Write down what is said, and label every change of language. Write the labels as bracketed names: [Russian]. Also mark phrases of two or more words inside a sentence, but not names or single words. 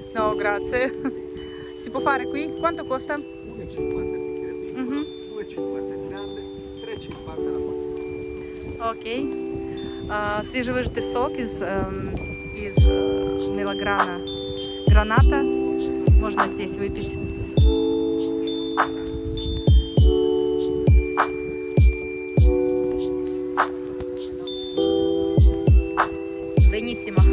[Italian] No, grazie. Si può fare qui? Quanto costa? 1,50 il bicchiere piccolo, 2,50 il grande, 3,50 la bottiglia. [Russian] Окей. Свіжовижитий сок [Ukrainian] із мелограна [Russian] граната можно здесь выпить. [Italian] Benissimo.